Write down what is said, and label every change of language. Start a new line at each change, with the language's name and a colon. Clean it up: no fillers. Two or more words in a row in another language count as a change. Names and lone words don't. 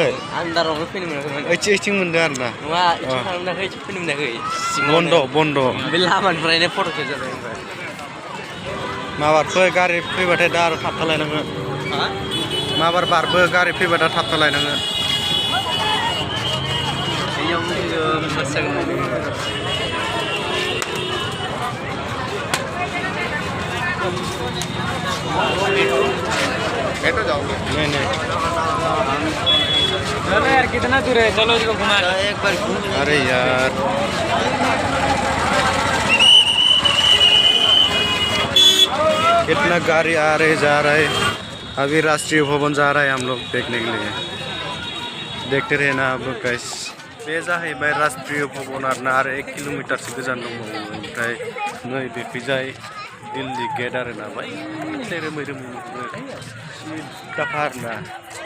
Bodo: आन्दारावनो फैनो मोनाखै ओइथिं मोनदों आरोना नङा इथिं थांनो मोनाखै इथिं फैनो मोनाखै बन्द' बे लामानिफ्रायनो फट' खेबजाबाय ओमफ्राय माबार गारि फैबाथाय दा आरो थाबथालायनांगोन माबार बारबो गारि फैबा दा थाबथालायनांगोन
Hindi: बैठो जाओगे नहीं चलो यार कितना दूर है चलो इसको घुमा एक बार अरे यार कितना गाड़ी आ रहे जा रहे अभी राष्ट्रीय भवन जा रहा है हम लोग देखने के लिए देखते रहे ना अब गाइस
Bodo: बे जाहैबाय राष्ट्रीय भवन आरोना आरो 1 किल'मिटारसो गोजान दंबावो ओमफ्राय नै बेखैजाय दिल्ली गेट आरोना बै रोमै सिद्दाखा आरोना